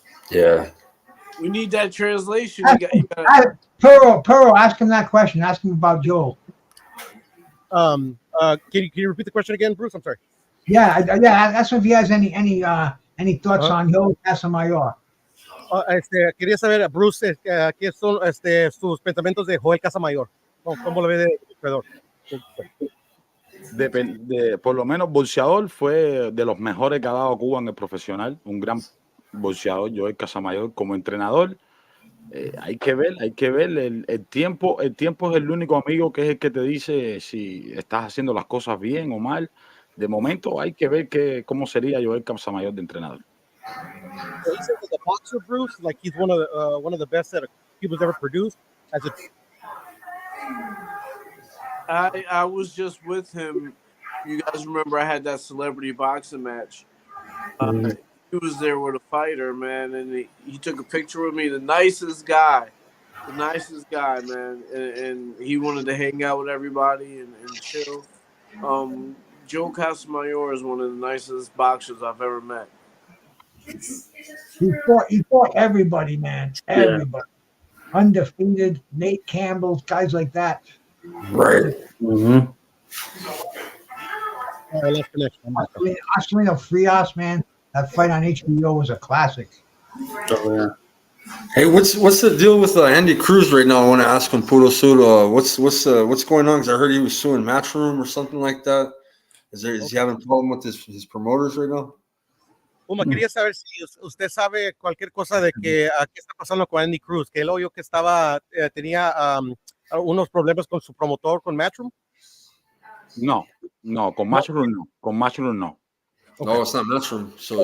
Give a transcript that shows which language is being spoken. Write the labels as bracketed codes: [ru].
[en] Yeah. We need that translation. Pearl, ask him that question. Ask him about Joel. Can you repeat the question again, Bruce? I'm sorry. Yeah. That's if he has any thoughts on Joel Casamayor. [es] Quería saber, Bruce, qué son sus pensamientos de Joel Casamayor. ¿Cómo lo ve de corredor? Por lo menos boxeador fue de los mejores que ha dado Cuba en el profesional, un gran boxeador, Joel Casamayor. Como entrenador, hay que ver el tiempo. El tiempo es el único amigo que es el que te dice si estás haciendo las cosas bien o mal. De momento hay que ver cómo sería Joel Casamayor de entrenador. [en] So he says that the boxer Bruce, like he's one of the best that Cuba's ever produced. I was just with him. You guys remember I had that celebrity boxing match. He was there with a fighter, man, and he took a picture with me. The nicest guy, man, and he wanted to hang out with everybody and chill. Joe Casamayor is one of the nicest boxers I've ever met. He fought everybody, man. Everybody. Yeah. Undefeated, Nate Campbell, guys like that. Right. Mm-hmm. Oscarino Frias, man. That fight on HBO was a classic. Oh, yeah. Hey, what's the deal with Andy Cruz right now? I want to ask him, Puro Sud, what's going on? Because I heard he was suing Matchroom or something like that. Is he having a problem with his promoters right now? [es] Puma, quería saber si usted sabe cualquier cosa de qué está pasando con Andy Cruz, que él oyó que tenía unos problemas con su promotor, con Matchroom. No, con Matchroom no. Con Matchroom no. [en] Okay. No, it's not Matchroom. So